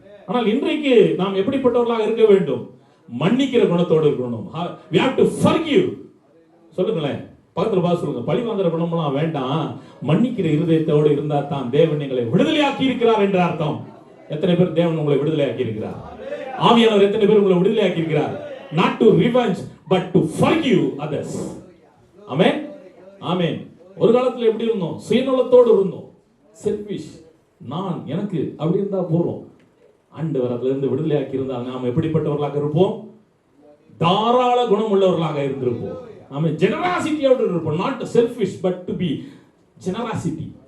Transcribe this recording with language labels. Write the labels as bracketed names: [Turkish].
[Tamil] ஆனால் இன்றைக்கு நாம் எப்படிப்பட்டவர்களாக இருக்க வேண்டும்? மன்னிக்கிற குணத்தோடு இருக்கணும். [English] We have to forgive. [Tamil] சொல்லுங்களேன், பக்கத்துல பார்த்து சொல்லுங்க, பழி வாங்குற குணம்லாம் வேண்டாம், மன்னிக்கிற இருதயத்தோடு இருந்தா தான் தேவன் எங்களை விடுதலையாக்கி இருக்கிறார் என்ற அர்த்தம். எத்தனை பேர் தேவன் உங்களை விடுதலையாக்கி இருக்கிறார்? ஆவியானவர் எத்தனை பேர் உங்களை விடுதலையாக்கி இருக்கிறார்? [English] Not to revenge but to forgive others. [Tamil] ஆமென், ஆமென். ஒரு காலத்துல எப்படி இருந்தோம்? சுயநலத்தோடு இருந்தோம், செல்ஃபிஷ், நான் எனக்கு அப்படி இருந்தா போறோம். ஆண்டவர் அதுல இருந்து விடுதலையாக்கி இருந்தால் நாம் எப்படிப்பட்டவர்களாக இருப்போம்? தாராள குணம் உள்ளவர்களாக இருந்திருப்போம். நாம ஜெனராசிட்டியோடு இருப்போம். [English] Not selfish but to be generosity.